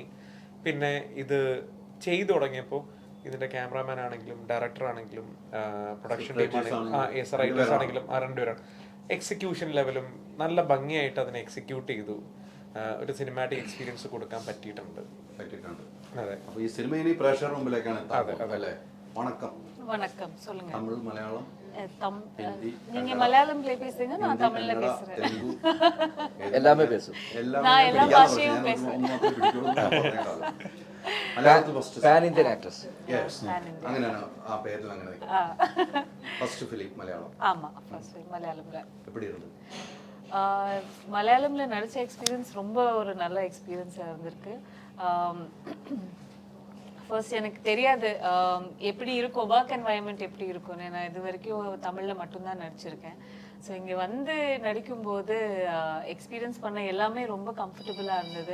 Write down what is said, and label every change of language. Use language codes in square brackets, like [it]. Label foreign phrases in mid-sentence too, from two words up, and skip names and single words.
[ml] പിന്നെ ഇത് ചെയ്തു തുടങ്ങിയപ്പോൾ ഇതിന്റെ ക്യാമറാമാൻ ആണെങ്കിലും ഡയറക്ടർ ആണെങ്കിലും [en] production team [ml] ആണെങ്കിലും റൈറ്റേഴ്സ് ആണെങ്കിലും രണ്ടുപേരാണ് എക്സിക്യൂഷൻ ലെവലും നല്ല ഭംഗിയായിട്ട് അതിനെ എക്സിക്യൂട്ട് ചെയ്തു. ഒരു [en] cinematic experience [ml] കൊടുക്കാൻ പറ്റിയിട്ടുണ്ട്. അതെ. അപ്പോൾ ഈ സിനിമ ഇനി പ്രേക്ഷകരുടെ മുമ്പിലേക്കാണ് അല്ലേ? [ta] வணக்கம். வணக்கம், சொல்லுங்க. தமிழ், மலையாளம், ஹிந்தி. நீங்க மலையாளம் பேசுறீங்க, நான் தமிழ்ல பேசுறேன். எல்லாமே பேசும். நான் எல்லா பாஷையும் பேசுறேன். [ml] മലയാളത്തിൽ ഫസ്റ്റ് [en] pan Indian actress. [ml] അങ്ങനെയാണ് ആ പേരിൽ അങ്ങനെ [en] first film [ml] മലയാളം. [ta] ஆமா, ஃபர்ஸ்ட் மலையாளம்ல. எப்படி இருந்தது? மலையாளம்ல நடிச்ச எக்ஸ்பீரியன்ஸ் ரொம்ப ஒரு நல்ல எக்ஸ்பீரியன்ஸா இருந்திருக்கு. ஃபர்ஸ்ட் எனக்கு தெரியாது எப்படி இருக்கும் [en] work environment [ta] எப்படி இருக்கும்னு. நான் இது வரைக்கும் தமிழில் மட்டும்தான் நடிச்சிருக்கேன். ஸோ இங்கே வந்து நடிக்கும்போது எக்ஸ்பீரியன்ஸ் பண்ண எல்லாமே ரொம்ப கம்ஃபர்டபுளாக இருந்தது.